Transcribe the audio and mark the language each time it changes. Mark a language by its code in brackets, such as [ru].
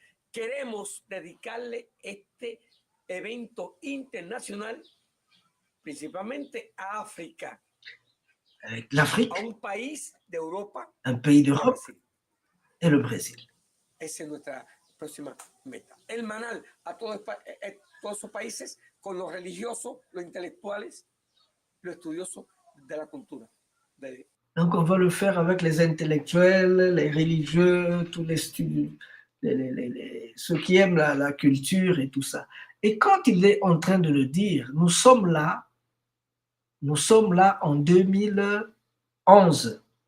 [es] Queremos dedicarle este evento internacional principalmente a África. [fr] Avec l'Afrique, [es] a un país de Europa, [fr] un pays d'Europe et le Brésil. [es] Esa es nuestra próxima meta. Hermanar a todos esos países con los religiosos, los intelectuales, los estudiosos de la cultura. [fr] Donc on va le faire avec les intellectuels, les religieux, tous les studios, ceux qui aiment la culture et tout ça. Et quand il est en train de le dire, nous sommes là en 2011.